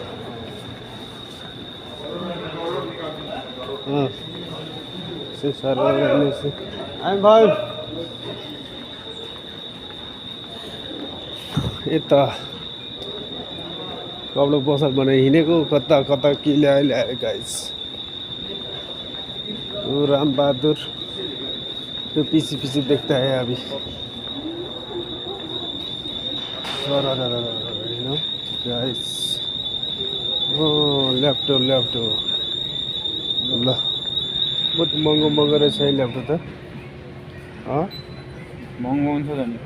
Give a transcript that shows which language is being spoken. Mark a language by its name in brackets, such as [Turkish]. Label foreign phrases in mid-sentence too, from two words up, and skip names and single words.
[Nepali] भाइ यता कपडा पसल बनाइ हिँडेको कता कता के ल्यायो गाइस राम बहादुर [Hindi] तो पीछे देखता है अभी [Nepali] गाइस ल्यापटप ल बहुत महँगो रहेछ है ल्यापटप त महँगो हुन्छ त नि